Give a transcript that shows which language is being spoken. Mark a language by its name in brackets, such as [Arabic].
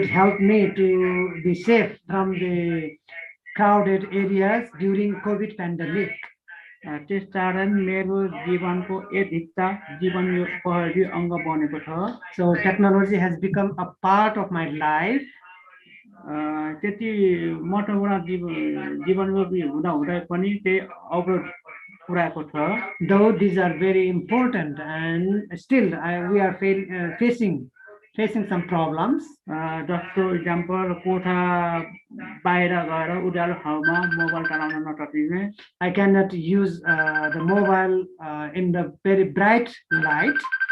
[English] It helped me to be safe from the crowded areas during COVID pandemic. [Nepali] त्यसकारण मेरो जीवनको एक हिस्सा जीवनोपयोगी अङ्ग बनेको छ [English] So technology has become a part of my life. [Nepali] त्यति महत्त्वपूर्ण जीवनोपयोगी हुँदा हुँदै पनि त्यही अवरोध पुर्याएको छ [English] Though these are very important, and still we are facing some problems. [Nepali] जस्तो इक्जाम्पल कोठा बाहिर गएर उज्यालो ठाउँमा मोबाइल चलाउन नसकिने [English] I cannot use the mobile in the very bright light.